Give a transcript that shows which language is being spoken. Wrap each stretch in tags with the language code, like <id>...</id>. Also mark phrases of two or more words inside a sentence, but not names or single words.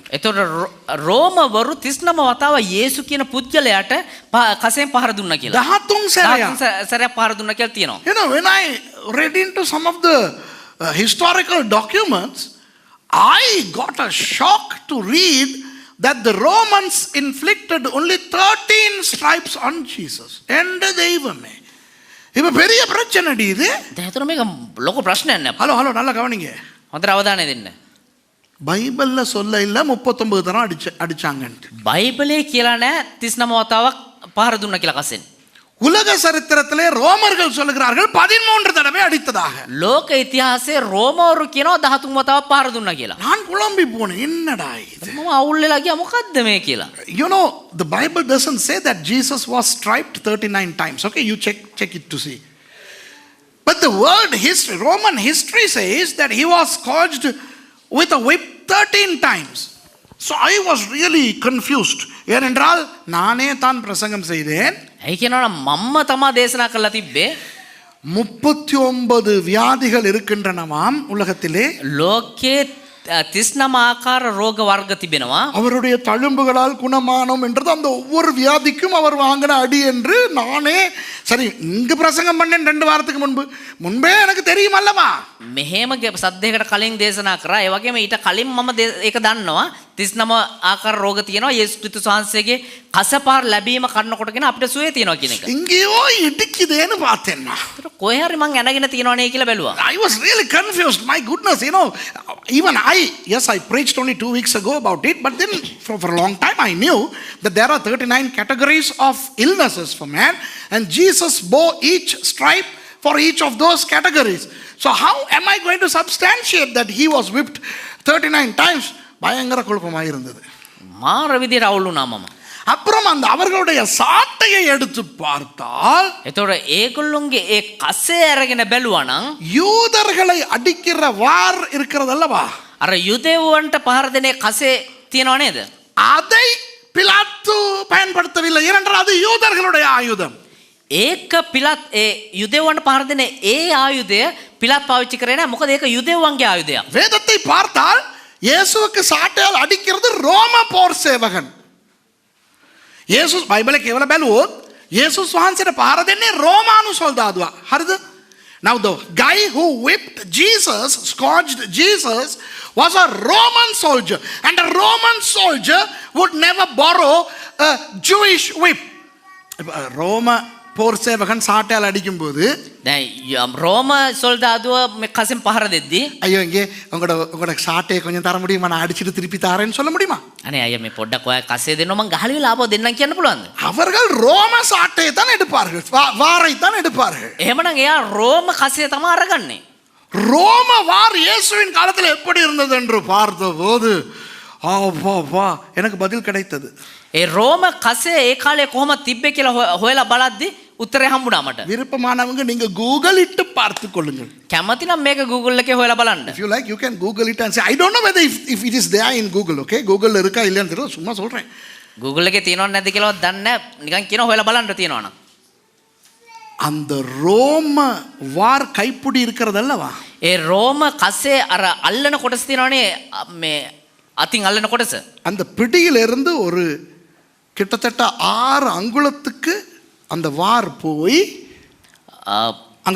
<si>ඒතොර රෝමවරු 39 වතාව යේසු කියන පුද්ගලයාට කසෙන් පහර දුන්නා කියලා. 13 සැරයක්. 13 සැරයක් පහර දුන්නා කියලා තියෙනවා.</si> <en>You know, when I read into some of the historical documents, I got a shock to read that the Romans inflicted only 13 stripes on Jesus.</en> <ta>And தெய்வமே இப்ப பெரிய பிரச்சனை இது.</ta> <si>දැන් ඒතොර මේක ලොකු ප්‍රශ්නයක් නේ.</si> <ta>ஹலோ நல்லா கவனிங்க.</ta> <si>හොඳට අවධානය දෙන්න.</si> <ta>பைபிள்ல சொல்ல இல்ல 39 தரம் அடிச்சாங்கன்ட்டு.</ta> <si>බයිබලයේ කියලා නෑ 39 වතාවක් පහර දුන්නා කියලා කසෙන්.</si> <ta>உலக சரித்திரத்திலே ரோமர்கள் சொல்லுகிறார்கள் 13 தடவை அடித்ததாக.</ta> <si>ලෝක ඉතිහාසයේ රෝමවරු කියනවා 13 වතාවක් පහර දුන්නා කියලා.</si> <ta>நான் குழம்பி போனேன். என்னடா இது?</ta> <si>මම අවුල් වෙලා ගියා මොකද්ද මේ කියලා.</si> <en>You know, the Bible doesn't say that Jesus was striped 39 times. Okay, you check it to see. But the world history, Roman history says that he was scourged with a whip 13 times. So I was really confused.</en> <ta>ஏனென்றால் நானே தான் பிரசங்கம் செய்தேன்.</ta> <si>ඇයි කියනවනම් මම්ම තමා දේශනා කරලා තිබ්බේ</si> <ta>39 வியாதிகள் இருக்கின்றனவாம் உலகத்திலே.</ta> <si>ලෝකයේ 39 ආකාර රෝග වර්ග තිබෙනවා.</si> <ta>அவருடைய தழும்புகளால் குணமானோம் என்றது அந்த ஒவ்வொரு வியாதிக்கும் அவர் வாங்கின அடி என்று நானே சரி இங்கு பிரசங்கம் பண்ணேன் 2 வாரத்துக்கு முன்பே எனக்கு தெரியும் அல்லவா.</ta> <si>මෙහෙම සද්දයකට කලින් දේශනා කරා. ඒ වගේම ඊට කලින් මම ඒක දන්නවා 39 ආකාර රෝග තියෙනවා. යේසුස් ක්‍රිස්තුස් වහන්සේගේ කසපාර ලැබීම කරනකොටගෙන අපිට සුවය තියෙනවා කියන එක.</si> <ta>இங்கேயோ இடிக்குதேன்னு பார்த்தேன் நான்.</ta> <si>ඒතර කොහේ හරි මං ඇනගෙන තියෙනවනේ කියලා බැලුවා.</si> <en>I was really confused. My goodness, you know, even I preached only 2 weeks ago about it, but then for a long time I knew that there are 39 categories of illnesses for man, and Jesus bore each stripe for each of those categories. So how am I going to substantiate that he was whipped 39 times?</en> <ta>பயங்கர குழப்பமாக இருந்தது.</ta> <si>මාර විදියට අවුල් වුණා මම.</si> <ta>அப்புறம் அந்த அவர்களுடைய சாட்டையை எடுத்து பார்த்தால்</ta> <si>එතකොට ඒගොල්ලොන්ගේ ඒ කසේ අරගෙන බැලුවා නම්</si> <ta>யூதர்களை அடிக்கிற வார் இருக்கிறது அல்லவா,</ta> <si>අර යුදෙව්වන්ට පහර දෙනේ කසේ තියනව නේද?</si> <ta>அதை பிலாத்து பயன்படுத்தவில்லை. ஏனென்றால் அது யூதர்களுடைய ஆயுதம்.</ta> <si>ඒක පිලත් ඒ යුදෙව්වන්ට පහර දෙනේ ඒ ආයුධය පිලත් පාවිච්චි කරේ නැහැ. මොකද ඒක යුදෙව්වන්ගේ ආයුධයක්.</si> <ta>வேதத்தை பார்த்தால் இயேசுவுக்கு சாட்டையால் அடிக்கிறது ரோம போர் சேவகன்.</ta> <si>යේසුස් බයිබලේ කියවලා බැලුවොත් යේසුස් වහන්සේට පහර දෙන්නේ රෝමානු සොල්දාදුවා. හරිද?</si> <en>Now the guy who whipped Jesus, scourged Jesus, was a Roman soldier, and a Roman soldier would never borrow a Jewish whip.</en> <ta>ரோம போர் சேவகன் சாட்டையால் அடிக்கும்போது</ta> <si>දැන් රෝම සොල්දාදුව මේ කසෙන් පහර දෙද්දී</si> <ta>ஐயோ இங்கே உங்களோட சாட்டையை கொஞ்சம் தர முடியுமா, நான் அடிச்சிட்டு திருப்பி தாரேன்னு சொல்ல முடியுமா?</ta> <si>අනේ අයියා මේ පොඩ්ඩක් ඔයා කසේ දෙන්න මං ගහලා වෙලා ආපහු දෙන්නම් කියන්න පුළුවන්ද?</si> <ta>அவர்கள் ரோம சாட்டையை தான் எடுப்பார்கள், வாரை தான் எடுப்பார்கள்.</ta> <si>එහෙමනම් එයා රෝම කසේ තමයි අරගන්නේ.</si> <ta>ரோம வார் இயேசுவின் காலத்தில் எப்படி இருந்தது என்று பார்த்தபோது எனக்கு பதில் கிடைத்தது.</ta> <si>ඒ රෝම කසේ ඒ කාලේ කොහොමද තිබ්බේ කියලා හොයලා බලද්දී උත්තරේ හම්බුණා මට.</si> <ta>விருப்பமானவங்க நீங்க கூகுள் இட்டு பார்த்து கொள்ளுங்கள்.</ta> <si>කැමති නම් මේක Google එකේ හොයලා බලන්න.</si> <en>If you like, you can Google it and say, I don't know whether if it is there in Google, okay?</en> <ta>Google இருக்கா இல்லையான்னு தெரியல, சும்மா சொல்றேன்.</ta> <si>Google එකේ තියෙනවද නැද්ද කියලා දන්නේ නැහැ. නිකන් කියනවා හොයලා බලන්න තියෙනවා නම්.</si> <ta>அந்த ரோம வார் கைப்புடி இருக்கிறது அல்லவா,</ta> <si>ඒ රෝම කසේ අර අල්ලන කොටස තියෙනවනේ මේ අතින් අල්ලන කොටස.</si> <ta>அந்த பிடியிலிருந்து ஒரு கிட்டத்தட்ட 6 அங்குலத்துக்கு அந்த வார் போய் அங்கால் 6කට</ta>